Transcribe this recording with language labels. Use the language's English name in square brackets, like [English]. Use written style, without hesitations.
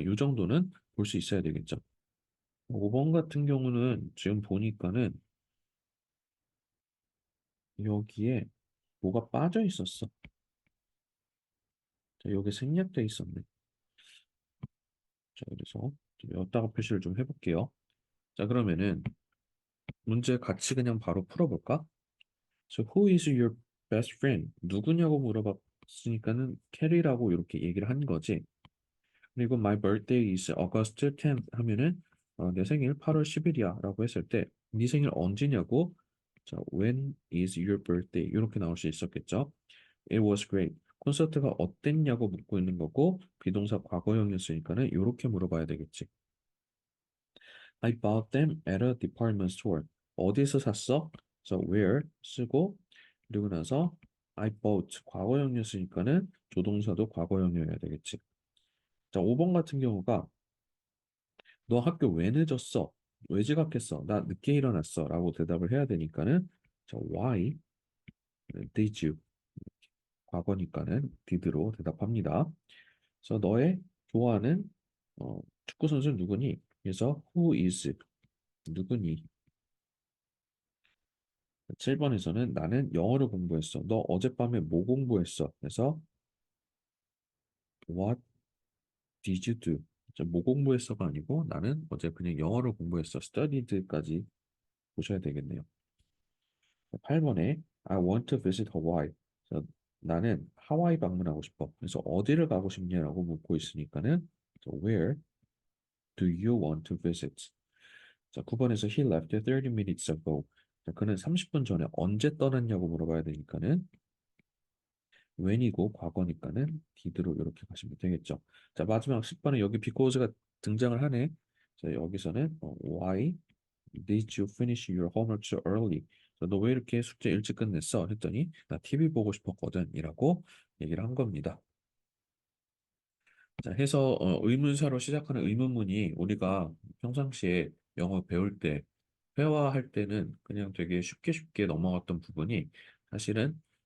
[Korean] 이 정도는 볼 수 있어야 되겠죠. 5번 같은 경우는 지금 보니까는 여기에 뭐가 빠져 있었어. 자, 여기 생략돼 있었네. 자, 그래서 좀 여기다가 표시를 좀 해볼게요. 자, 그러면은 문제 같이 그냥 바로 풀어볼까? [English] So who is your best friend? [Korean] 누구냐고 물어봤으니까는 캐리라고 이렇게 얘기를 한 거지. 그리고 [English] my birthday is August 10th [Korean] 하면은 내 생일 8월 10일이야 라고 했을 때 네 생일 언제냐고 자, [English] when is your birthday? [Korean] 이렇게 나올 수 있었겠죠. [English] It was great. [Korean] 콘서트가 어땠냐고 묻고 있는 거고 비동사 과거형이었으니까는 이렇게 물어봐야 되겠지. [English] I bought them at a department store. [Korean] 어디서 샀어? 그래서 where 쓰고 그리고 나서 I bought 과거형이었으니까는 조동사도 과거형이어야 되겠지. 자, 5번 같은 경우가 너 학교 왜 늦었어? 왜 지각했어? 나 늦게 일어났어. 라고 대답을 해야 되니까는 자, [English] why did you? [Korean] 과거니까는 did로 대답합니다. 그래서 너의 좋아하는 축구 선수는 누구니? 그래서 who is 누구니? 7번에서는 나는 영어를 공부했어. 너 어젯밤에 뭐 공부했어? 그래서 [English] what did you do? [Korean] 뭐 공부했어가 아니고 나는 어제 그냥 영어를 공부했어. studied까지 보셔야 되겠네요. 8번에 [English] I want to visit Hawaii. [Korean] 그래서 나는 하와이 방문하고 싶어. 그래서 어디를 가고 싶냐라고 묻고 있으니까는 [English] where do you want to visit? [Korean] 자, 9번에서 [English] he left 30 minutes ago. [Korean] 자, 그는 30분 전에 언제 떠났냐고 물어봐야 되니까는 when이고 과거니까는 did로 이렇게 가시면 되겠죠. 자, 마지막 10번에 여기 because가 등장을 하네. 자, 여기서는 why [English] Did you finish your homework so early? [Korean] 너 왜 이렇게 숙제 일찍 끝냈어? 했더니 나 TV 보고 싶었거든 이라고 얘기를 한 겁니다. 자, 해서 의문사로 시작하는 의문문이 우리가 평상시에 영어 배울 때 회화할 때는 그냥 되게 쉽게 쉽게 넘어갔던 부분이 사실은